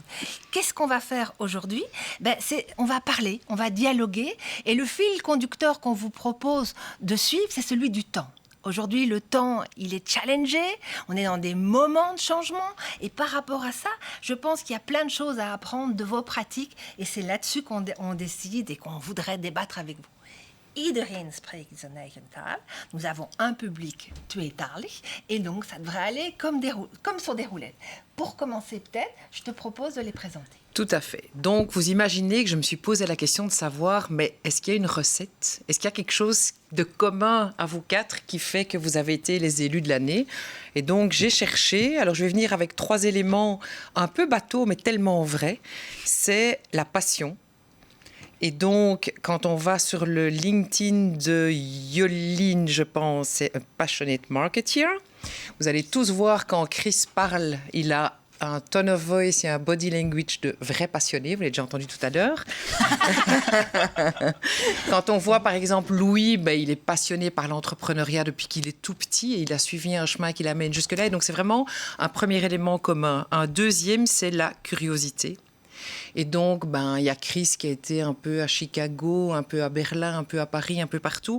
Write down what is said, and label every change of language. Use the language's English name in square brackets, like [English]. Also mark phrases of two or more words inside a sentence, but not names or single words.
[French] Qu'est-ce qu'on va faire aujourd'hui ? On va parler, on va dialoguer et le fil conducteur qu'on vous propose de suivre, c'est celui du temps. Aujourd'hui, le temps, il est challengé, on est dans des moments de changement et par rapport à ça, je pense qu'il y a plein de choses à apprendre de vos pratiques et c'est là-dessus qu'on décide et qu'on voudrait débattre avec vous. [Dutch] Iedereen spreekt zijn eigen taal. [French] Nous avons un public tweetalig et donc ça devrait aller comme sur des roulettes. Pour commencer peut-être, je te propose de les présenter. Tout à fait. Donc, vous imaginez que je me suis posé la question de savoir, mais est-ce qu'il y a une recette ? Est-ce qu'il y a quelque chose de commun à vous quatre qui fait que vous avez été les élus de l'année ? Et donc, j'ai cherché. Alors, je vais venir avec 3 éléments un peu bateaux, mais tellement vrais. C'est la passion. Et donc, quand on va sur le LinkedIn de Yoline, je pense, c'est un [English] passionate marketeer. [French] Vous allez tous voir quand Chris parle, il a un [English] tone of voice [French] et un [English] body language [French] de vrai passionné, vous l'avez déjà entendu tout à l'heure. Quand on voit par exemple Louis, il est passionné par l'entrepreneuriat depuis qu'il est tout petit et il a suivi un chemin qui l'amène jusque-là. Et donc c'est vraiment un premier élément commun. Un deuxième, c'est la curiosité. Et donc, il y a Chris qui a été un peu à Chicago, un peu à Berlin, un peu à Paris, un peu partout.